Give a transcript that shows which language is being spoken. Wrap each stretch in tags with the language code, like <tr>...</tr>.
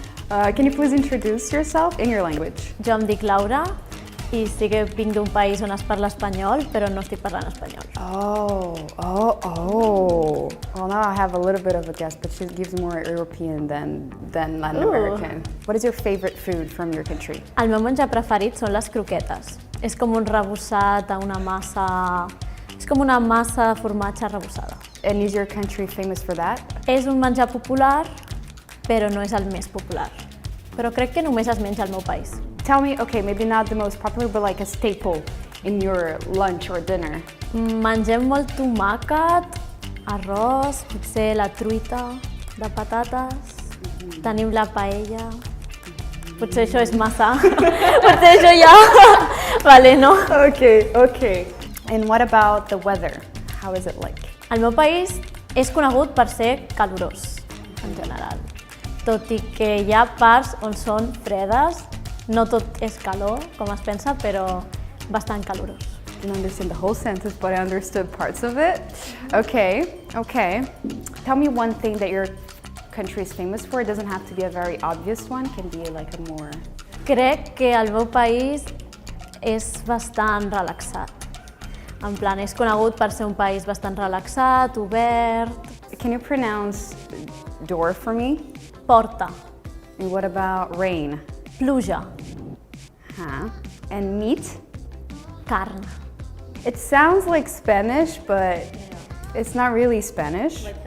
<en>Can you please introduce yourself in your language?</en> <ca>Jo em dic Laura i sí que vinc d'un país on es parla espanyol, però no estic parlant espanyol. Oh.</ca> <en>Well, now I have a little bit of a guess, but she gives more European than Latin American. What is your favorite food from your country?</en> <ca>El meu menjar preferit són les croquetes. És com un rebossat a una massa... És com una massa de formatge rebossada. And is your country famous for that? És un menjar popular, però no és el més popular. Però crec que només es menja al meu país.</ca> <en>Tell me, okay, maybe not the most popular, but like a staple in your lunch or dinner.</en> <ca>Mengem molt tomàquet, arròs, potser la truita de patates, tenim la paella. Potser això és massa. Potser això ja... Vale, no?</ca> <en>Okay. And what about the weather? How is it like?</en> <ca>El meu país és conegut per ser calorós, en general. Tot i que hi ha parts on són fredes, no tot és calor, com es pensa, però bastant calorós.</ca> <en>I didn't understand the whole sentence, but I understood parts of it. Okay. Tell me one thing that your country is famous for. It doesn't have to be a very obvious one. It can be like a more...</en> <ca>Crec que el meu país és bastant relaxat. En plan, és conegut per ser un país bastant relaxat, obert.</ca> <en>Can you pronounce door for me?</en> <ca>Porta,</ca> <en>And what about rain?</en> <ca>pluja,</ca> <en>Huh? And meat?</en> <ca>carn.</ca> <en>It sounds like Spanish, but it's not really Spanish.</en>